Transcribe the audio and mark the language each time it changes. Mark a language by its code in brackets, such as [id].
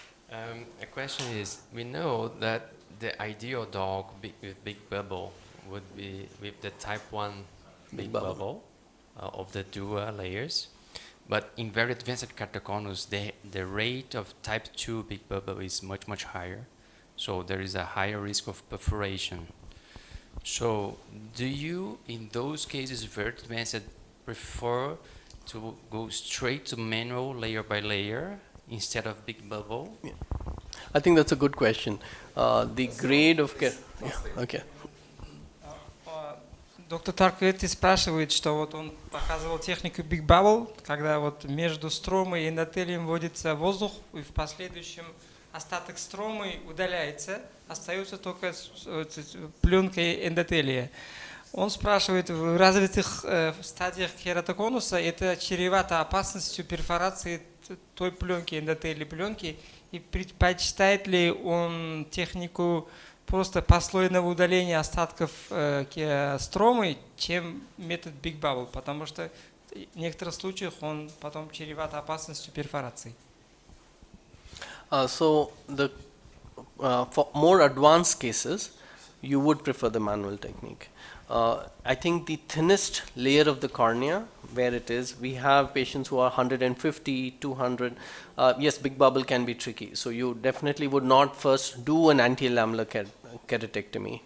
[en] A question is, we know that the ideal dog with big bubble would be with the type 1 big bubble of the dual layers, but in very advanced keratoconus, the rate of type 2 big bubble is much, much higher, so there is a higher risk of perforation. So do you, in those cases, very advanced, prefer to go straight to manual layer by layer instead of big bubble? Yeah. I think that's a good question. The grade of yeah, okay. [ru] Доктор Таркветти спрашивает, что вот он показывал технику Big Bubble, когда вот между стромой и эндотелием вводится воздух, и в последующем остаток стромы удаляется, остается только пленка эндотелия. Он спрашивает, в развитых стадиях кератоконуса это чревато опасностью перфорации той пленки, эндотелии пленки, и предпочитает ли он технику просто послойного удаления остатков стромы, чем метод Big Bubble, потому что в некоторых случаях он потом чреват опасностью перфорации. [en] So for more advanced cases, you would prefer the manual technique. I think the thinnest layer of the cornea, where it is, we have patients who are 150, 200. Yes, Big Bubble can be tricky. So you definitely would not first do an anti-lamellar keratectomy.